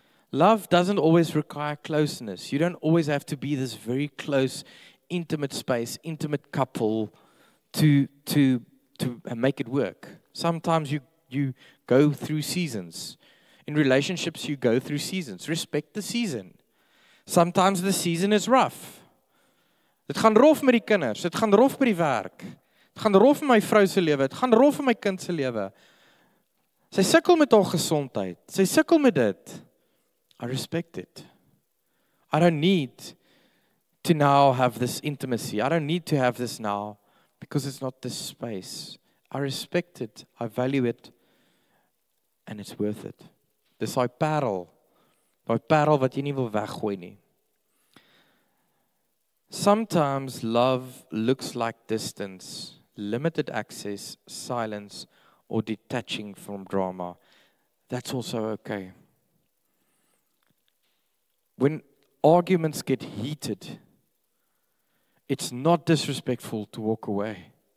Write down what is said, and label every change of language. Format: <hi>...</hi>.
<en>Love doesn't always require closeness. You don't always have to be this very close, intimate space, intimate couple to make it work. Sometimes you you go through seasons. In relationships, you go through seasons. Respect the season. Sometimes the season is rough.</en> <af>Dit gaan rof met die kinders, dit gaan rof by die werk. Dit gaan rof met my vrou se lewe, dit gaan rof met my kind se lewe. Sy sukkel met haar gesondheid. Sy sukkel met dit.</af> <en>I respect it. I don't need to now have this intimacy. I don't need to have this now because it's not this space. I respect it. I value it. And it's worth it.</en> <af>Dis daai parel wat jy nie wil weggooi nie.</af> <en>Sometimes love looks like distance, limited access, silence, or detaching from drama. That's also okay. When arguments get heated, it's not disrespectful to walk away.</en>